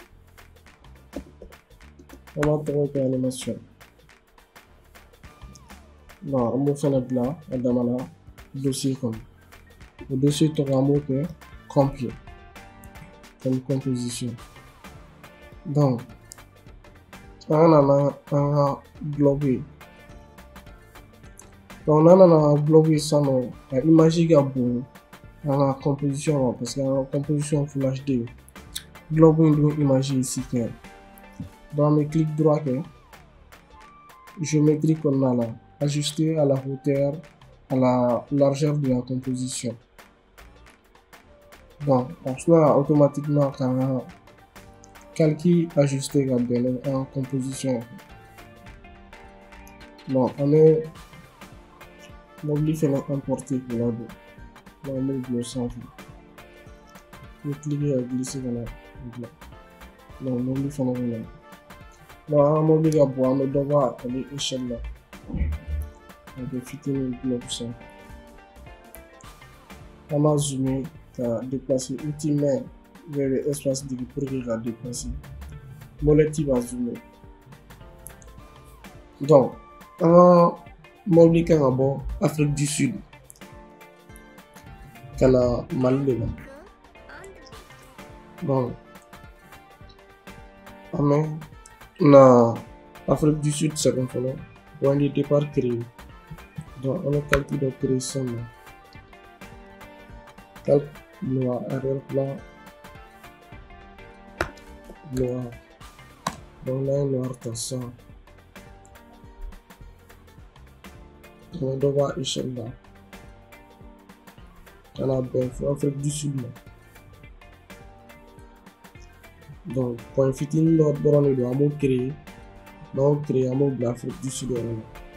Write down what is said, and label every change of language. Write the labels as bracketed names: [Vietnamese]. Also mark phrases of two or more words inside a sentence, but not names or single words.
[Bambara] an b'a tɔgɔ kɛ animation donc an b'o fana bila a dama na dossier kɔnɔ o dossier tɔgɔ an b'o kɛ [French] complet comme composition [Bambara] donc an ka na an ka blog ye donc n'an nana an ka blog ye sisan nɔ a image ka bon an ka composition ma parce que an ka composition [English] full HD [Bambara] blog in dun image ye 6K donc an bɛ [French] clic droit [Bambara] kɛ géométrie kɔnɔna la [French] ajuster à la hauteur à la largeur de la composition [Bambara] donc a sera automatiquement k'an ka calcul ajuster ka bɛn an ka composition donc an bɛ mobili fana importer k'o ladon donc an b'o bila o sanfɛ n bɛ cliquer ka glisser ka na o bila donc mobili fana bɛ na donc an ka mobili ka bon an bɛ dɔ bɔ ale échelle la a bɛ fitinin bila o sanfɛ an b'a zoomer ka [French] déplacer outil main vers l'espace digi pour que [Bambara] ka déplacer molette b'a zoomer donc an ka mobili kan ka bɔ Afrique du Sud ka na Mali de la donc an bɛ na Afrique du Sud sɛbɛn fɔlɔ [French] point de départ créé [Bambara] donc an bɛ calcul dɔ créer sisan nɔ [French] calque noir arrière plan [Bambara] noir donc n'an ye noir ta sisan an bɛ dɔ bɔ a échelle la ka na bɛn fo Afrique du Sud ma donc point fitinin dɔ dɔrɔn de don an b'o créer n'an y'o créer an b'o bila Afrique du Sud yɔrɔ la